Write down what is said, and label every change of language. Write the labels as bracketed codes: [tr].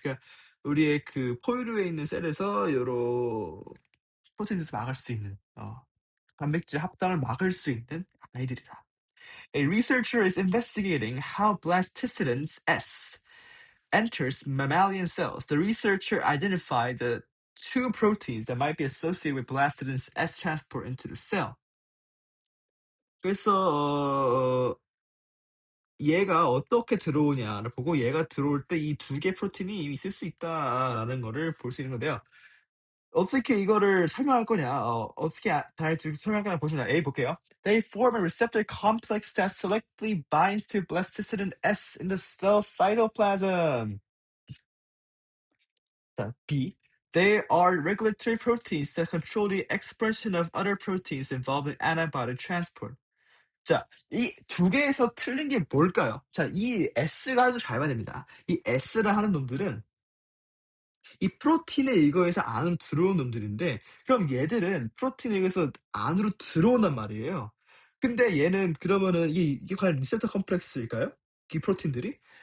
[ko] 그러니까 우리의 그 포유류에 있는 셀에서 여러 프로테인 synthesis 막을 수 있는 단백질 합성을 막을 수 있는 아이들이다. [en] A researcher is investigating how blastocidin S enters mammalian cells. The researcher identified the two proteins that might be associated with blastidin's S transport into the cell. [ko] 그래서 얘가 어떻게 들어오냐를 보고 얘가 들어올 때 이 두 개 프로틴이 이미 있을 수 있다라는 거를 볼 수 있는 건데요. 어떻게 이거를 설명할 거냐? 어떻게 다이렉트 설명할 거냐 보시면 A 볼게요. [en] They form a receptor complex that selectively binds to blastocidin S in the cell cytoplasm. B. They are regulatory proteins that control the expression of other proteins involved in antibody transport. [ko] 자, 이 두 개에서 틀린 게 뭘까요? 자, 이 S가 좀 잘 봐야 됩니다. 이 S를 하는 놈들은 이 프로틴에 의거해서 안으로 들어온 놈들인데 그럼 얘들은 프로틴에 의해서 안으로 들어온단 말이에요. 근데 얘는 그러면은 이게 과연 리셉터 컴플렉스일까요? 이 프로틴들이?